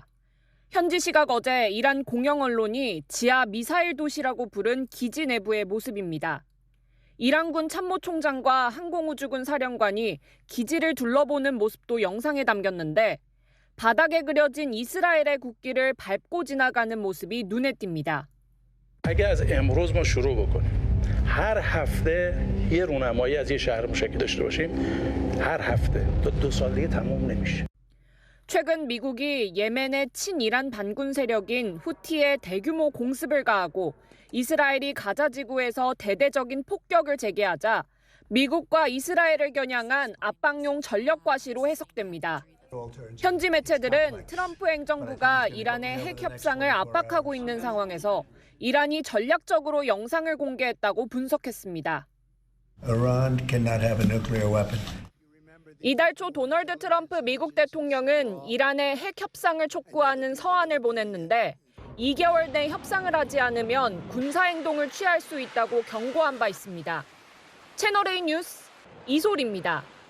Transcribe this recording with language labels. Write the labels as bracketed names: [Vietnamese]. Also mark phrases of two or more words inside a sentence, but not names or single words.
[Korean] 현지 시각 어제 이란 공영 언론이 지하 미사일 도시라고 부른 기지 내부의 모습입니다. 이란군 참모총장과 항공우주군 사령관이 기지를 둘러보는 모습도 영상에 담겼는데 바닥에 그려진 이스라엘의 국기를 밟고 지나가는 모습이 눈에 띕니다. [Persian] اگه از امروز ما شروع بکنیم هر هفته یه رونمایی از یه شهر مشکل داشته باشیم هر هفته تا 2 دیگه تموم نمیشه. [Korean] 최근 미국이 예멘의 친이란 반군 세력인 후티에 대규모 공습을 가하고 이스라엘이 가자 지구에서 대대적인 폭격을 재개하자 미국과 이스라엘을 겨냥한 압박용 전력 과시로 해석됩니다. 현지 매체들은 트럼프 행정부가 이란의 핵 협상을 압박하고 있는 상황에서 이란이 전략적으로 영상을 공개했다고 분석했습니다. [English] Iran cannot have a nuclear weapon. [Korean] 이달 초 도널드 트럼프 미국 대통령은 이란의 핵 협상을 촉구하는 서한을 보냈는데 2개월 내 협상을 하지 않으면 군사행동을 취할 수 있다고 경고한 바 있습니다. 채널A 뉴스 이솔입니다.